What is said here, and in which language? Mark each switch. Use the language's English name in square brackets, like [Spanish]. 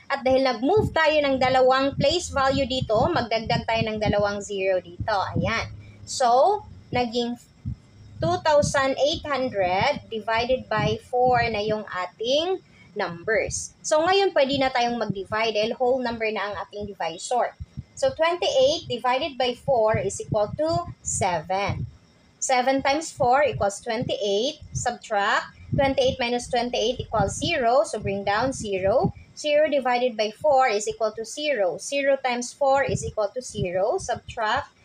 [Filipino] At dahil nag-move tayo ng dalawang place value dito, magdagdag tayo ng dalawang 0 dito. Ayan. So, naging 2,800 divided by 4 na yung ating numbers. So, ngayon pwede na tayong mag-divide dahil whole number na ang ating divisor. [English] So, 28 divided by 4 is equal to 7. 7 times 4 equals 28. Subtract. 28 minus 28 equals 0. So, bring down 0. 0 divided by 4 is equal to 0. 0 times 4 is equal to 0. Subtract.